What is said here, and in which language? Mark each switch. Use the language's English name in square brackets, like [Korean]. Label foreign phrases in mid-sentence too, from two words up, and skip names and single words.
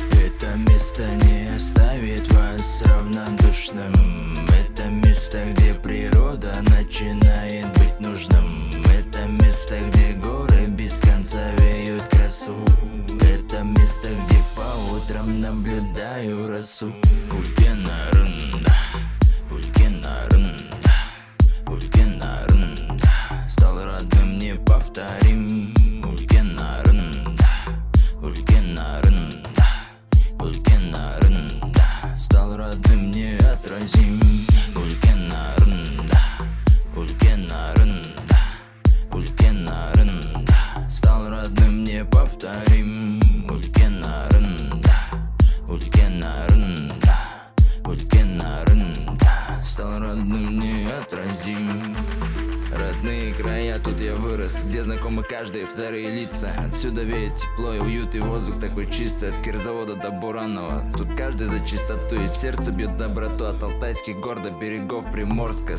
[Russian] Это место не оставит вас равнодушным. Это место, где природа начинает быть нужным. Это место, где горы без конца веют красу. Это место, где по утрам наблюдаю росу. [Kazakh] Улькен арында, улькен арында, улькен арында. [Russian] Стал родным, неповторим. [Kazakh] Улькен арында, улькен арында, улькен арында. [Russian] Стал родным, неотразим. [Kazakh] Улькен арында, улькен арында, улькен арында. [Russian] Стал родным, неповторим. [Kazakh] Улькен арында, улькен арында, улькен арында. [Russian] Стал родным, неотразим. Родные края, тут я вырос, где знакомы каждые вторые лица. Отсюда веет тепло и уют, и воздух такой чистый, от Кирзавода до Буранова. Тут каждый за чистоту, и сердце бьёт доброту, от алтайских гор до берегов Приморска.